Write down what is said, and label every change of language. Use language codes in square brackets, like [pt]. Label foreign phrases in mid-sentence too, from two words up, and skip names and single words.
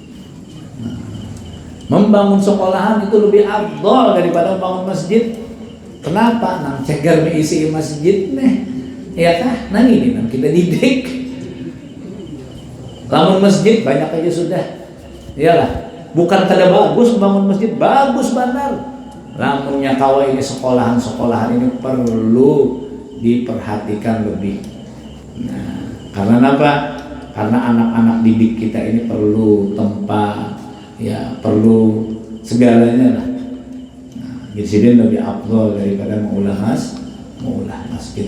[id] Membangun sekolahan itu lebih afdol daripada membangun masjid. Kenapa? [bjn] Nang cegar isi masjid nih. [id] Ya kan? Nah ini kita didik. Bangun masjid banyak aja sudah. [bjn] Iyalah, bukan kada bagus bangun masjid, bagus benar. Lamunnya kawa ini sekolahan ini perlu diperhatikan lebih. [id] Nah, karena apa? Karena anak-anak didik kita ini perlu tempat, ya perlu segalanya lah. [bjn] Nah, jadi lebih afdol daripada mengulah masjid.